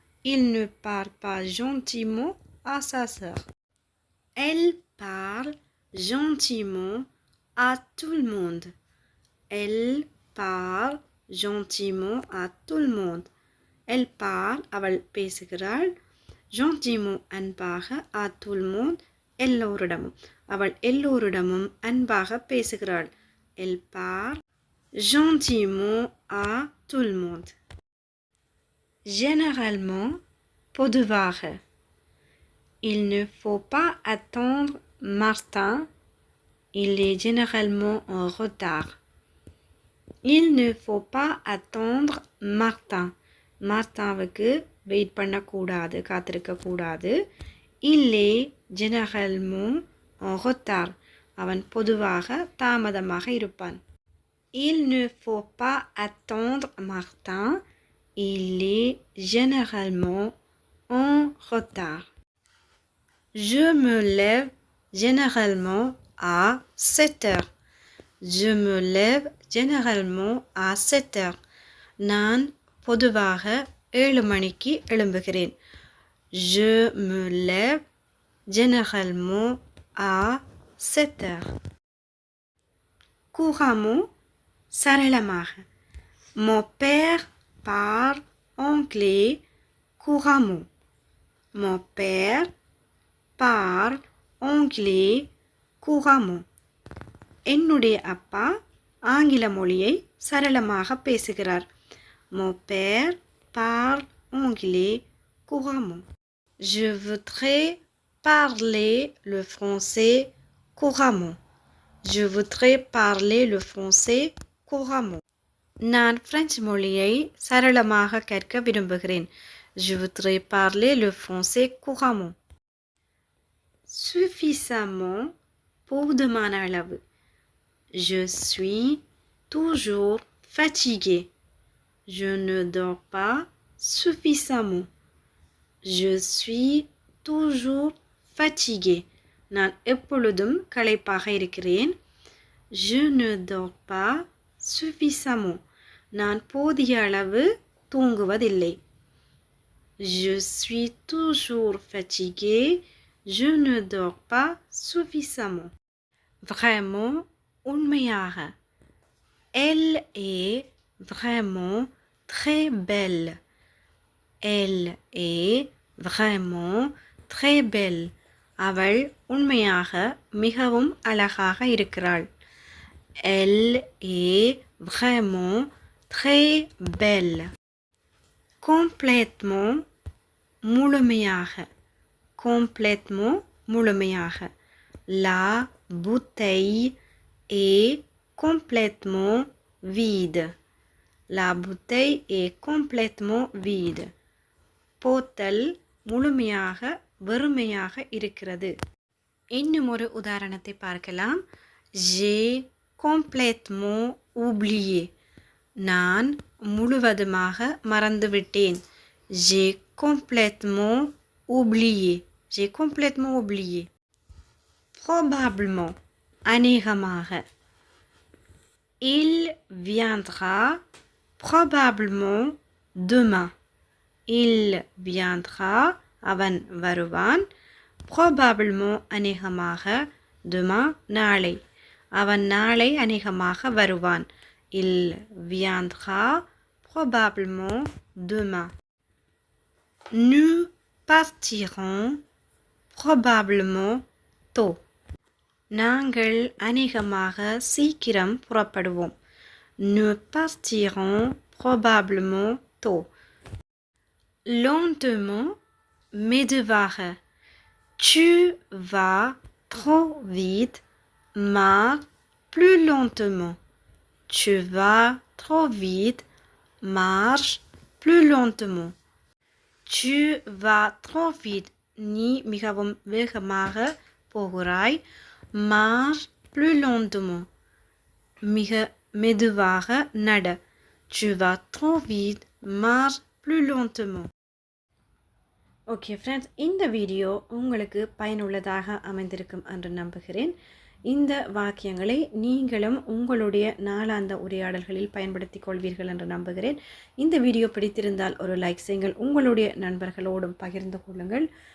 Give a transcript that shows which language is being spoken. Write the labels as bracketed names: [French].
[French] Il ne parle pas gentiment à sa sœur. Elle parle gentiment à tout le monde. Elle parle gentiment à tout le monde. Elle parle [Tamil] அவள் பேசுகிறாள். gentiment அன்பாக [French] à tout le monde [Tamil] எல்லோரிடமும் அவள் எல்லோரிடமும் அன்பாக பேசுகிறாள். [French] Elle parle gentiment à tout le monde. Généralement பொதுவாக. Il ne faut pas attendre Martin. Il est généralement en retard. Il ne faut pas attendre Martin. [Tamil] மார்த்தாவுக்கு wait பண்ணக்கூடாது, காத்திருக்கக்கூடாது. [French] Il est généralement en retard. [Tamil] அவன் பொதுவாக தாமதமாக இருப்பான். [French] Il ne faut pas attendre Martin. Il est généralement en retard. Je me lève généralement à 7 heures. Je me lève généralement à 7 heures. [Tamil] நான் பொதுவாக 7 மணிக்கு எழும்புகிறேன். [French] Je me lève généralement à 7 heures. couramment சரளமாக. Mon père parle anglais couramment. Mon père parle anglais couramment. [Tamil] என்னுடைய அப்பா ஆங்கில மொழியை சரளமாக பேசுகிறார். [French] Mon père parle anglais couramment. Je voudrais parler le français couramment. Je voudrais parler le français couramment. [Tamil] நான் French மொழியை சரளமாக கற்க விரும்புகிறேன். [French] Je voudrais parler le français couramment. [Tamil] Suffisamment போதுமான அளவு. [French] Je suis toujours fatigué. Je ne dors pas suffisamment. Je suis toujours fatigué. [Tamil] நான் எப்பொழுதும் களைப்பாக இருக்கிறேன். [French] Je ne dors pas suffisamment. [Tamil] நான் போதிய அளவு தூங்குவதில்லை. [French] Je suis toujours fatigué. Je ne dors pas suffisamment. Vraiment, உண்மையாக. Elle est vraiment très belle. Elle est vraiment très belle. [Tamil] அவள் உண்மையாக மிகவும் அழகாக இருக்கிறாள். [French] Elle est vraiment très belle. Complètement முழுமையாக. Complètement முழுமையாக. La bouteille est complètement vide. La bouteille est complètement vide. [Tamil] போத்தல் முழுமையாக வெறுமையாக இருக்கிறது. இன்னும் ஒரு உதாரணத்தை பார்க்கலாம். [French] J'ai complètement oublié. [Tamil] நான் முழுவதுமாக மறந்துவிட்டேன். [French] J'ai complètement oublié. J'ai complètement oublié. Probablement அநேகமாக. Il viendra probablement demain. Il viendra [Tamil] அவன் வருவான். [French] Probablement அநேகமாக. demain நாளை. [Tamil] அவன் நாளை அநேகமாக வருவான். [French] Il viendra probablement demain. Nous partirons probablement tôt. [Tamil] நாங்கள் அநேகமாக சீக்கிரம் புறப்படுவோம். [French] Nous partirons probablement tôt. Lentement, மெதுவாக. Tu vas trop vite, marche plus lentement. Tu vas trop vite, marche plus lentement. Tu vas trop vite. [Tamil] நீ மிகவும் வேகமாக போகிறாய். [French] Marche plus lentement. [Tamil] மிக மெதுவாக நட. [French] Tu vas trop vite, marche plus lentement. [English] okay friends, [Tamil] இந்த video உங்களுக்கு பயனுள்ளதாக அமைந்திருக்கும் என்று நம்புகிறேன். இந்த வாக்கியங்களை நீங்களும் உங்களுடைய நாளாந்த உரையாடல்களில் பயன்படுத்திக் கொள்வீர்கள் என்று நம்புகிறேன். இந்த வீடியோ பிடித்திருந்தால் ஒரு லைக் செய்யுங்கள். உங்களுடைய நண்பர்களோடும் பகிர்ந்து கொள்ளுங்கள்.